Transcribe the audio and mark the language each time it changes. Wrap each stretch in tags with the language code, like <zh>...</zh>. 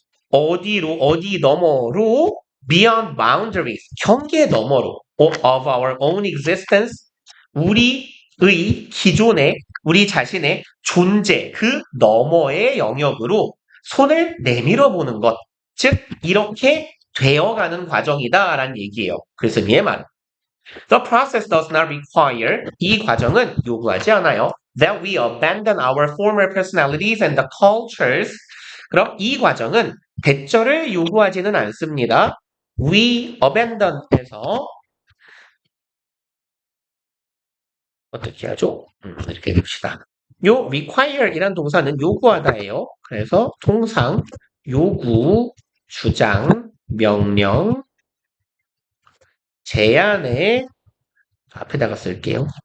<ko>어디로 어디 너머로</ko> <en>beyond boundaries</en> <ko>경계 너머로</ko> <en>of our own existence</en> <ko>우리의 기존의 우리 자신의 존재 그 너머의 영역으로 손을 내밀어 보는 것. 즉 이렇게 되어가는 과정이다라는 얘기예요. 그래서 얘 말.</ko> <en>The process does not require</en> <ko>이 과정은 요구하지 않아요.</ko> <en>That we abandon our former personalities and the cultures.</en> <ko>그럼 이 과정은 대처를 요구하지는 않습니다.</ko> <en>We abandon</en> <ko>에서 어떻게 하죠? 이렇게 봅시다. 요 require 이란 동사는 요구하다예요. 그래서 통상 요구, 주장, 명령, 제안의 앞에다가 쓸게요.</ko>